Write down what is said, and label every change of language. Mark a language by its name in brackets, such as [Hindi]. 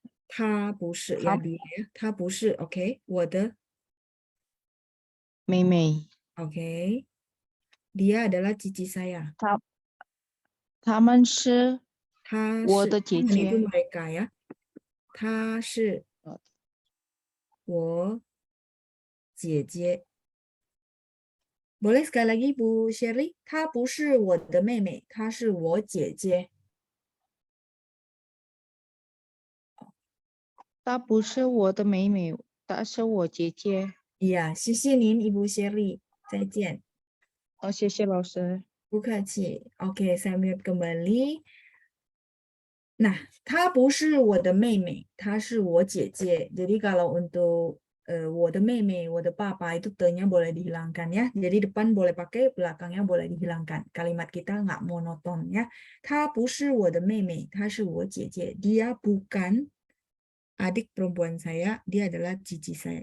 [Chinese] 他不是 [Indonesian] ya dia, [Chinese] 他不是 oke, 我的妹妹。 [Indonesian] oke, dia adalah cici saya. [Chinese] 他们是我的姐姐 [Indonesian] itu mereka ya. [Chinese] 她是我姐姐. [Indonesian] Boleh sekali lagi Bu Shirley? [Chinese] 她不是我的妹妹，她是我姐姐。她不是我的妹妹，她是我姐姐。 [Indonesian] Iya, [Chinese] 谢谢您 [Indonesian] Ibu Shirley. [Chinese] 再见。谢谢老师。不客气。 [Indonesian] Oke, saya mute kembali. [Chinese] Nah, 她不是我的妹妹，她是我姐姐。 [Indonesian] Jadi kalau untuk [Chinese] 我的妹妹，我的爸爸 [Indonesian] itu te-nya boleh dihilangkan ya. Jadi depan boleh pakai, belakangnya boleh dihilangkan. Kalimat kita nggak monoton ya. [Chinese] 她不是我的妹妹，她是我姐姐。 [Indonesian] Dia bukan adik perempuan saya, dia adalah cici saya.